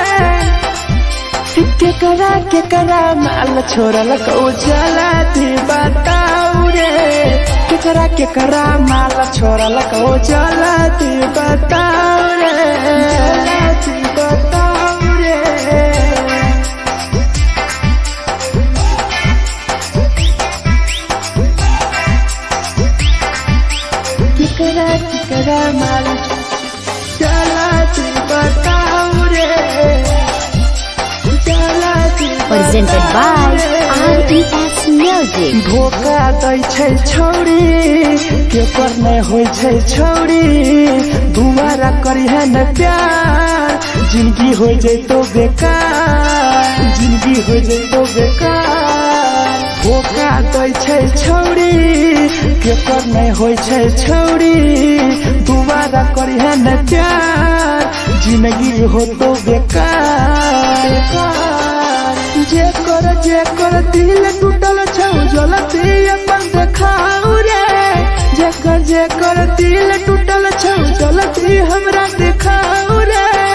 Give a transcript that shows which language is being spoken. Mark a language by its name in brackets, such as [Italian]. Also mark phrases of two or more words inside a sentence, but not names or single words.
[Maithili] केकरा माल छोड़ल को जला दी बताओ रे केकरा माल छोड़ल को जला दी बताओ रे जला दी बताओ रे केकरा माल जला दी बताओ रे [English] Presented by RES Music. [Maithili] धोखा दै छै छौरी केकर नै होइ छै छौरी दुबारा करी है न प्यार जिंदगी हो जैतो बेकार जिंदगी हो जैतो बेकार धोखा दै छै छौरी केकर नै होइ छै छौरी दुबारा करी है न प्यार जिंदगी हो तो बेकार जेकर दिल टूटल छौ जलती अपन देखाओ रे जेकर दिल टूटल छौ जलती हमरा देखाओ रे